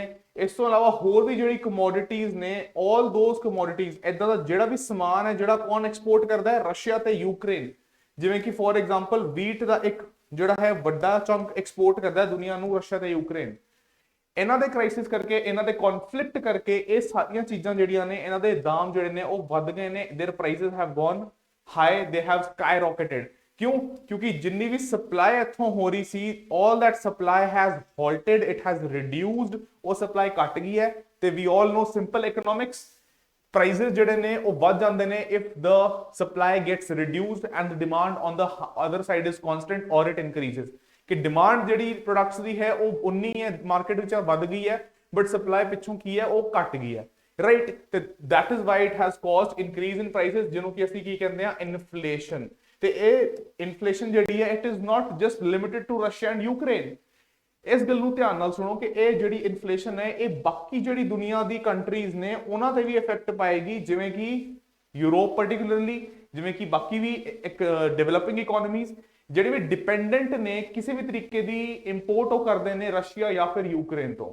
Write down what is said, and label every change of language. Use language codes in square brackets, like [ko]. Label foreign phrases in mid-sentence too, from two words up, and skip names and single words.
[pa] ਇਸ ਤੋਂ ਇਲਾਵਾ ਹੋਰ ਵੀ ਜਿਹੜੀ ਕਮੋਡਿਟੀਜ਼ ਨੇ, [en] all those commodities, [pa] ਇਦਾਂ ਦਾ ਜਿਹੜਾ ਵੀ ਸਮਾਨ ਹੈ ਜਿਹੜਾ ਕੌਣ ਐਕਸਪੋਰਟ ਕਰਦਾ ਹੈ? ਰਸ਼ੀਆ ਤੇ ਯੂਕਰੇਨ। ਜਿਵੇਂ ਕਿ [en] for example [pa] ਵੀਟ ਦਾ ਇੱਕ ਜਿਹੜਾ ਹੈ ਵੱਡਾ ਚੰਕ ਐਕਸਪੋਰਟ ਕਰਦਾ ਹੈ ਦੁਨੀਆ ਨੂੰ ਰਸ਼ੀਆ ਤੇ ਯੂਕਰੇਨ। ਇਹਨਾਂ ਦੇ ਕ੍ਰਾਈਸਿਸ ਕਰਕੇ, ਇਹਨਾਂ ਦੇ ਕਨਫਲਿਕਟ ਕਰਕੇ ਇਹ ਸਾਰੀਆਂ ਚੀਜ਼ਾਂ ਜਿਹੜੀਆਂ ਨੇ ਇਹਨਾਂ ਦੇ ਦਾਮ ਜਿਹੜੇ ਨੇ ਉਹ ਵੱਧ ਗਏ ਨੇ। [en] their prices have gone high, they have skyrocketed. क्यों? [pa] ਕਿਉਂਕਿ ਜਿੰਨੀ ਭੀ ਸਪਲਾਈ ਇੱਥੋਂ ਹੋ ਰਹੀ ਸੀ, [en] all that supply has halted, it has reduced। [pa] ਵੋ ਸਪਲਾਈ ਘਟ ਗਈ ਹੈ ਤੇ [en] we all know simple economics, [pa] ਪ੍ਰਾਈਸੇਸ ਜਿਹੜੇ ਨੇ ਉਹ ਵੱਧ ਜਾਂਦੇ ਨੇ [en] if the supply gets reduced and the demand on the other side is constant or it increases। [pa] ਕਿ ਡਿਮਾਂਡ ਜਿਹੜੀ ਪ੍ਰੋਡਕਟਸ ਦੀ ਹੈ ਉਹ ਉਨੀ ਹੈ, ਮਾਰਕੀਟ ਵਿੱਚ ਵੱਧ ਗਈ ਹੈ, [en] but supply [pa] ਪਿੱਛੋਂ ਕੀ ਹੈ ਉਹ ਘਟ ਗਈ ਹੈ। [en] ਰਾਈਟ, ਤੇ that is why it has caused increase in prices, [pa] ਜਿਹਨੂੰ ਕਿ ਅਸੀਂ ਕੀ ਕਹਿੰਦੇ ਆ? ਇਨਫਲੇਸ਼ਨ। ਤੇ ਇਹ ਇਨਫਲੇਸ਼ਨ ਜਿਹੜੀ ਹੈ [en] it is not just limited to Russia and Ukraine। [pa] ਇਸ ਗੱਲ ਨੂੰ ਧਿਆਨ ਨਾਲ ਸੁਣੋ ਕਿ ਇਹ ਜਿਹੜੀ ਇਨਫਲੇਸ਼ਨ ਹੈ ਇਹ ਬਾਕੀ ਜਿਹੜੀ ਦੁਨੀਆ ਦੀ ਕੰਟਰੀਜ਼ ਨੇ ਉਹਨਾਂ ਤੇ ਵੀ ਇਫੈਕਟ ਪਾਏਗੀ, ਜਿਵੇਂ ਕਿ ਯੂਰਪ ਪਾਰਟਿਕੂਲਰਲੀ, ਜਿਵੇਂ ਕਿ ਬਾਕੀ ਵੀ ਇੱਕ [en] developing economies [pa] ਜਿਹੜੇ ਵੀ ਡਿਪੈਂਡੈਂਟ ਨੇ ਕਿਸੇ ਵੀ ਤਰੀਕੇ ਦੀ ਇੰਪੋਰਟ ਉਹ ਕਰਦੇ ਨੇ ਰਸ਼ੀਆ ਜਾਂ ਫਿਰ ਯੂਕਰੇਨ ਤੋਂ।